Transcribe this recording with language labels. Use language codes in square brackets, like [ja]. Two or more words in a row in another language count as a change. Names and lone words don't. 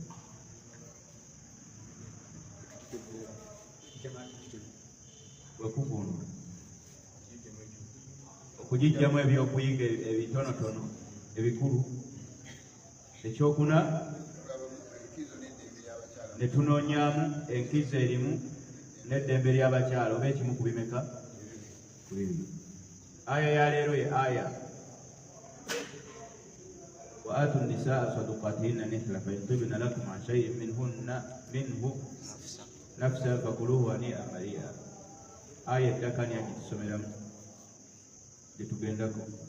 [lg] Bwekuvuunula okugijjamu ebyokuyiga ebitonotono ebikulu. Ekyokuna ne tunoonyaamu enkizo erimu n'eddembe ly'abakyala oba ekimu ku bimeka ku bibiri. Aya ya leero ye aya [ar] وآتوا النساء صدقاتهن نحلة فإن طبن لكم عن شيء منه نفسا فكلوه هنيئا مريئا. [lg] Aya ettaka ni agitusomeramu gyetugendako.